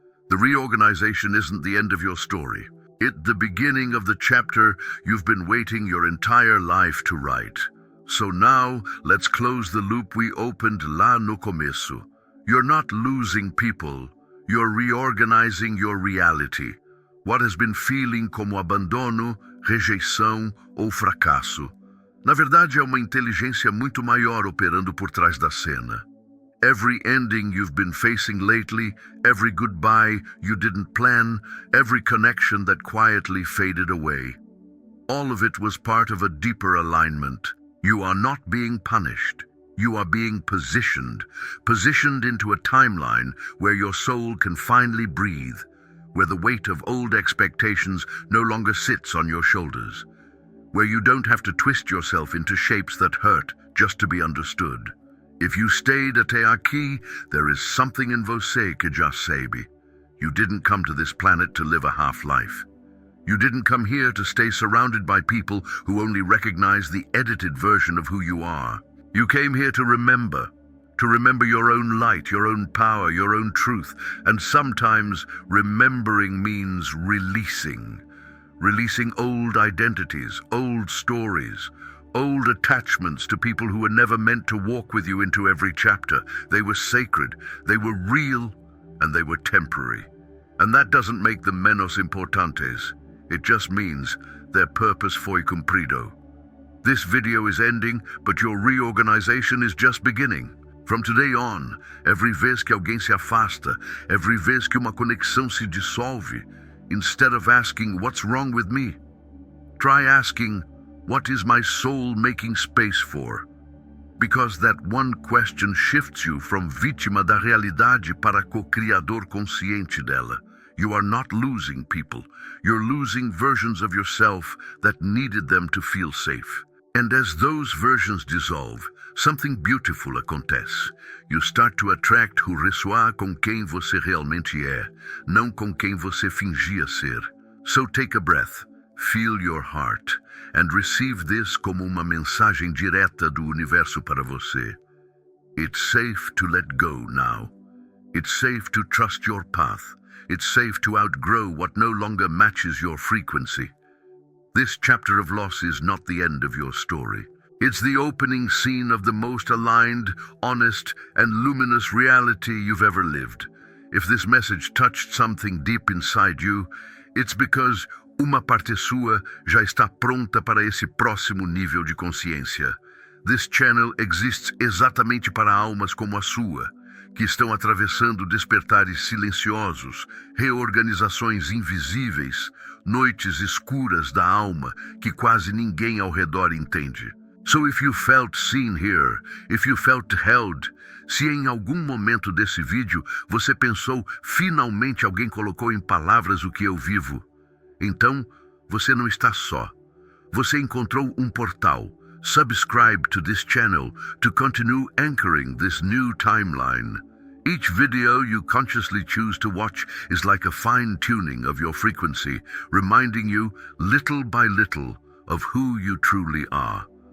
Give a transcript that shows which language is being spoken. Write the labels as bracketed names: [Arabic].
[English] The reorganization isn't the end of your story. It's the beginning of the chapter you've been waiting your entire life to write. So now, let's close the loop we opened [Portuguese] lá no começo. [English] You're not losing people, you're reorganizing your reality. What has been feeling [Portuguese] como abandono, rejeição ou fracasso. Na verdade, é uma inteligência muito maior operando por trás da cena. [English] Every ending you've been facing lately, every goodbye you didn't plan, every connection that quietly faded away. All of it was part of a deeper alignment. You are not being punished. You are being positioned into a timeline where your soul can finally breathe, where the weight of old expectations no longer sits on your shoulders, where you don't have to twist yourself into shapes that hurt just to be understood. If you stayed [Portuguese] até aqui, [English] there is something in [Portuguese] você que já sabe. [English] You didn't come to this planet to live a half-life. You didn't come here to stay surrounded by people who only recognize the edited version of who you are. You came here to remember your own light, your own power, your own truth, and sometimes remembering means releasing. Releasing old identities, old stories, old attachments to people who were never meant to walk with you into every chapter. They were sacred, they were real, and they were temporary. And that doesn't make them [Portuguese] menos importantes. [English] It just means their purpose [Portuguese] foi cumprido. [English] This video is ending, but your reorganization is just beginning. From today on, every [Portuguese] vez que alguém se afasta, [English] every [Portuguese] vez que uma conexão se dissolve, [English] instead of asking, what's wrong with me? Try asking, what is my soul making space for? Because that one question shifts you from [Portuguese] vítima da realidade para co-criador consciente dela. [English] You are not losing people. You're losing versions of yourself that needed them to feel safe. And as those versions dissolve, something beautiful [Portuguese] acontece. [English] You start to attract who [Portuguese] ressoar com quem você realmente é, não com quem você fingia ser. [English] So take a breath, feel your heart, and receive this [Portuguese] como uma mensagem direta do universo para você. [English] It's safe to let go now. It's safe to trust your path. It's safe to outgrow what no longer matches your frequency. This chapter of loss is not the end of your story. It's the opening scene of the most aligned, honest, and luminous reality you've ever lived. If this message touched something deep inside you, it's because [Portuguese] uma parte sua já está pronta para esse próximo nível de consciência. [English] This channel exists [Portuguese] exatamente para almas como a sua, que estão atravessando despertares silenciosos, reorganizações invisíveis, noites escuras da alma que quase ninguém ao redor entende. [English] So if you felt seen here, if you felt held, [Portuguese] se em algum momento desse vídeo você pensou, finalmente alguém colocou em palavras o que eu vivo, então você não está só. Você encontrou um portal. [English] Subscribe to this channel to continue anchoring this new timeline. Each video you consciously choose to watch is like a fine-tuning of your frequency, reminding you, little by little, of who you truly are.